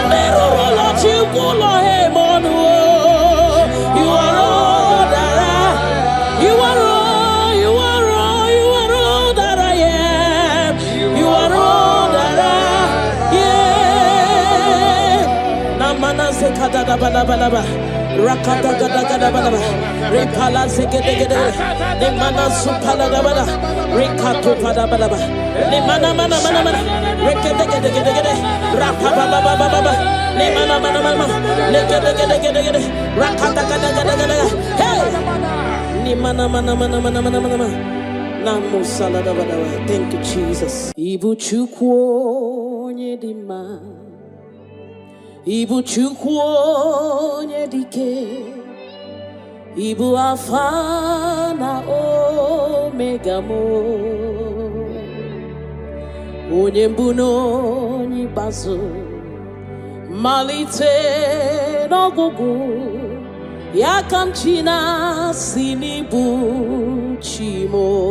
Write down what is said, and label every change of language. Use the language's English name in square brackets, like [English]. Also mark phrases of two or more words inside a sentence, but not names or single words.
[English] Never let you go him on the wall. You are all that I am. You are all, you are all, you are all that I am. You are all that I am. Namana sekada balaba. Rakata gada gada bada, repala segede gede, ne mana supala da bada, rekato pada bada bada, ne mana mana mana mana, rekede gede gede gede, rapapa baba baba baba, ne mana mana mana, ne gede gede gede gede, rakata gada gada gada, hey, ne mana mana mana mana mana mana mana, namu salada bada bada. Thank you, Jesus. [Igbo] Ibu chukwu nyedima. Ibu chukwu onye dike, Ibu Alpha na Omega mo, onye mbụ na onye ikpeazụ, malite n'ọgwụgwụ, ya ka m chi na-asị n'ịbụ chi mo.